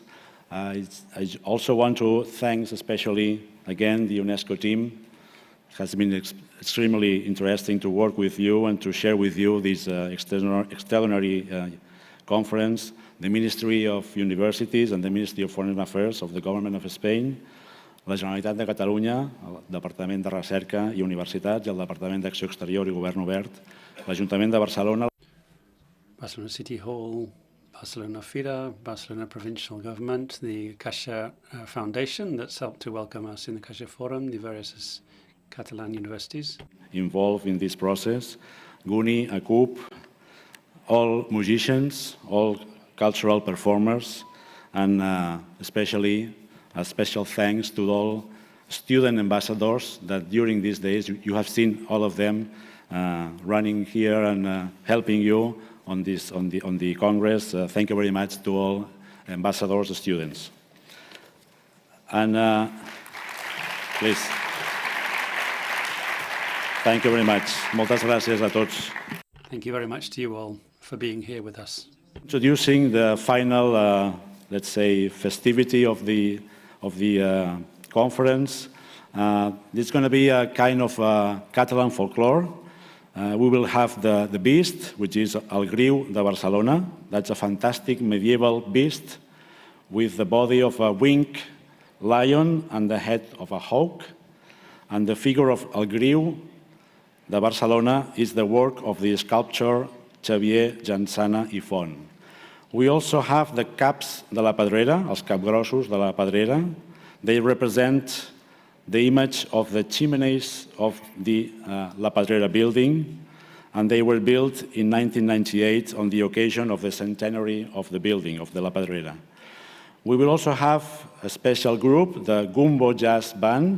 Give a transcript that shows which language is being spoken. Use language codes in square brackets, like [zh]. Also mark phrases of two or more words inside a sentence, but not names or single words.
[en] I also want to thank especially again the UNESCO team. It has been extremely interesting to work with you and to share with you this extraordinary conference, the Ministry of Universities and the Ministry of Foreign Affairs of the Government of Spain, [ca] la Generalitat de Catalunya, el Departament de Recerca i Universitats i el Departament d'Acció Exterior i Govern Obert, l'Ajuntament de Barcelona, [en] Barcelona City Hall, Barcelona Fira, Barcelona Provincial Government, the Caixa Foundation that's helped to welcome us in the Caixa Forum, the various Catalan universities involved in this process, GUNI, ACUP, all musicians, all cultural performers, and especially a special thanks to all student ambassadors that during these days you have seen all of them running here and helping you on the Congress. Thank you very much to all ambassadors, students. And please. Thank you very much. [ca] Moltes gràcies a tots. [en] Thank you very much to you all for being here with us. Introducing the final, let's say, festivity of the conference. This is going to be a kind of Catalan folklore. We will have the beast, which is El Griu de Barcelona. That's a fantastic medieval beast with the body of a winged lion and the head of a hawk. And the figure of El Griu de Barcelona is the work of the sculptor Xavier Jansana i Font. We also have the [ca] caps de la Pedrera, els capgrossos de la Pedrera. [en] They represent the image of the chimneys of the La Pedrera building, and they were built in 1998 on the occasion of the centenary of the building of the La Pedrera. We will also have a special group, the Gumbo Jazz Band.